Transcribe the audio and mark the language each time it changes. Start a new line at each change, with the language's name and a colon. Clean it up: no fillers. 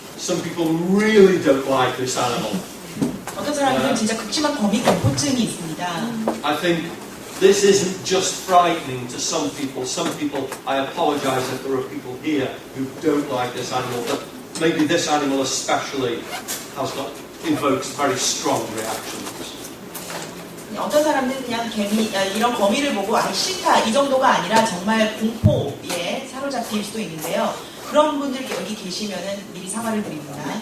English: Some people really don't like this animal.
Korean: 어떤 사람들은 진짜 극심한 거미 공포증이 있습니다.
English: I think this isn't just frightening to some people. Some people, I apologise if there are people here who don't like this animal, but maybe this animal especially invokes very strong reactions.
Korean: 어떤 사람들은 그냥 이런 거미를 보고 싫다 이 정도가 아니라 정말 공포에 사로잡힐 수도 있는데요. 그런 분들 여기 계시면은 미리 사과를 드립니다.